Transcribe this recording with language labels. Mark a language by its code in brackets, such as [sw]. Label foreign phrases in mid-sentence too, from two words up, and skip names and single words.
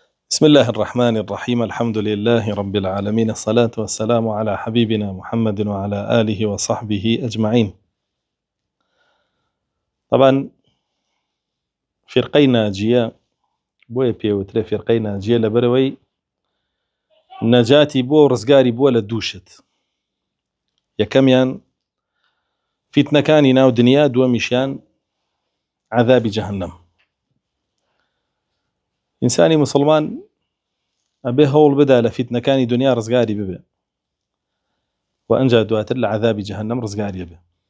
[ar] بسم الله الرحمن الرحيم. الحمد لله رب العالمين، الصلاة والسلام على حبيبنا محمد وعلى آله وصحبه أجمعين. طبعا فرقي ناجية [ckb] بۆیە پێوترێ فرقەی ناجیە لەبەرەوەی نەجاتی بۆ ڕزگاری بووە لە دووشت. یەکەمیان فیتنەکانی ناو دنیا، دووەمیشیان عەذابی جەهەنەم. ئینسانی مسلمان ئەبێ هەوڵ بدا لە فیتنەکانی دنیا ڕزگاری ببێ و ئەنجا دواتر لە عەذابی جەهەنەم ڕزگاری بێ.